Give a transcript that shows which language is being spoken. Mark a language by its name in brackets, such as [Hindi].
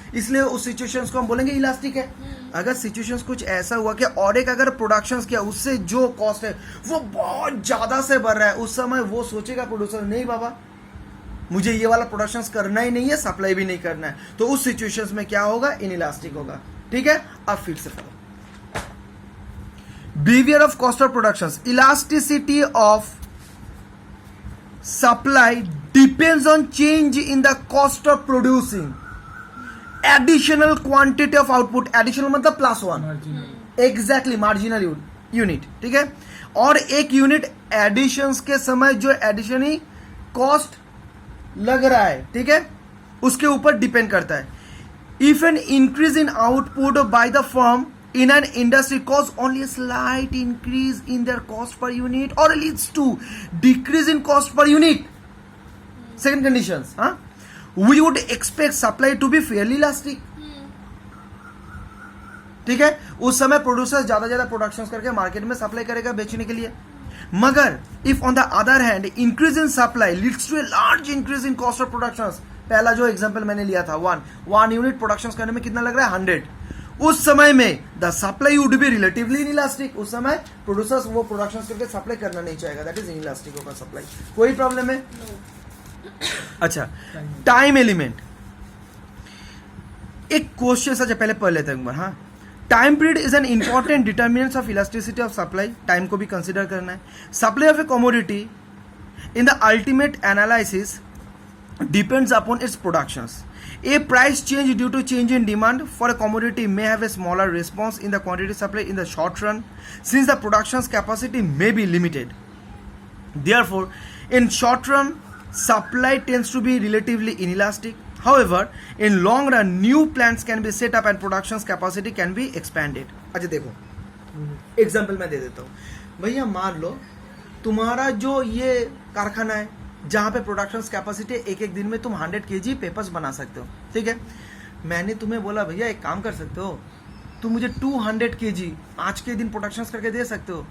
[Hindi] इसलिए उस सिचुएशंस को हम बोलेंगे इलास्टिक है। अगर सिचुएशंस कुछ ऐसा हुआ कि और एक अगर प्रोडक्शंस किया उससे जो कॉस्ट है वो बहुत ज्यादा से बढ़ रहा है, उस समय वो सोचेगा प्रोड्यूसर, नहीं बाबा मुझे ये वाला प्रोडक्शंस करना ही नहीं है, सप्लाई भी नहीं करना है, तो उस सिचुएशंस में क्या होगा, इनइलास्टिक होगा, ठीक है। अब फिर से पढ़ो, [English] Behaviour of cost of productions. Elasticity of supply depends on change in the cost of producing additional quantity of output। additional मतलब +1, exactly marginal unit, [Hindi] ठीक है। और एक यूनिट एडिशंस के समय जो एडिशनल कॉस्ट लग रहा है, ठीक है, उसके ऊपर डिपेंड करता है। [English] if an increase in output by the firm in an industry cause only a slight increase in their cost per unit or leads to decrease in cost per unit, second conditions, we would expect supply to be fairly elastic, [Hindi] ठीक है। उस समय producer ज्यादा productions करके market में supply करेगा बेचने के लिए। [English] मगर if on the other hand increase in supply leads to a large increase in cost of productions, [Hindi] पहला जो एग्जांपल मैंने लिया था, वन यूनिट प्रोडक्शंस करने में कितना लग रहा है, 100, उस समय में [English] The supply would be relatively inelastic. [Hindi] उस समय प्रोड्यूसर्स वो प्रोडक्शन करके सप्लाई करना नहीं चाहेगा, [English] that is [Hindi] इनइलास्टिक होगा सप्लाई। कोई प्रॉब्लम है? अच्छा, टाइम एलिमेंट, एक क्वेश्चन सच पहले पढ़ लेते हैं एक बार। [English] हाँ, time period is an important determinant of elasticity of supply. [Hindi] Time को भी कंसिडर करना है। [English] Supply of a commodity in the ultimate analysis depends upon its productions. A price change due to change in demand for a commodity may have a smaller response in the quantity supply in the short run, since the production's capacity may be limited. Therefore, in short run, supply tends to be relatively inelastic. However, in long run, new plants can be set up and production capacity can be expanded. [Hindi] अच्छा देखो, example मैं दे देता हूँ भैया, मान लो तुम्हारा जो ये कारखाना है जहाँ पे प्रोडक्शन कैपेसिटी एक दिन में तुम 100 kg पेपर्स बना सकते हो, ठीक है। मैंने तुम्हें बोला भैया एक काम कर सकते हो, तुम मुझे 200 kg आज के दिन प्रोडक्शन करके दे सकते हो।